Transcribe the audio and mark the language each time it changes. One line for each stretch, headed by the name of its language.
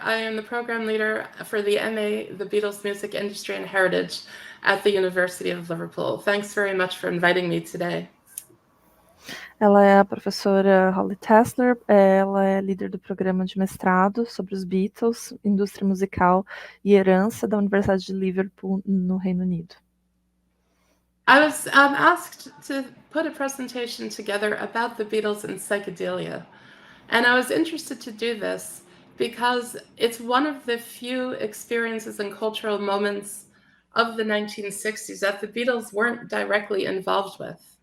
English: I am the program leader for the MA, the Beatles Music Industry and Heritage at the University of Liverpool. Thanks very much for inviting me today.
Portuguese: Ela é a professora Holly Tessler, ela é líder do programa de mestrado sobre os Beatles, indústria musical e herança da Universidade de Liverpool, no Reino Unido.
English: I was asked to put a presentation together about the Beatles and psychedelia. And I was interested to do this because it's one of the few experiences and cultural moments of the 1960s that the Beatles weren't directly involved with.